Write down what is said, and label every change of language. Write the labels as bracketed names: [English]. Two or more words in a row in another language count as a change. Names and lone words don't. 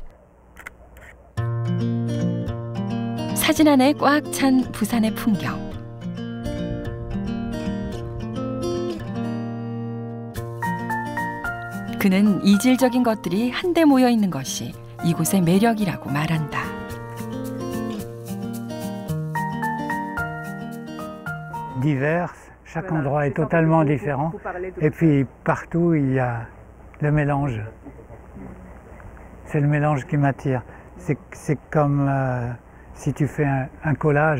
[Korean] 사진 안에 꽉 찬 부산의 풍경. 그는 이질적인 것들이 한데 모여 있는 것이 이곳의 매력이라고 말한다. [French] Divers, chaque endroit est totalement différent. Et puis partout il y a le mélange. C'est le mélange qui m'attire. C'est comme si tu fais un collage.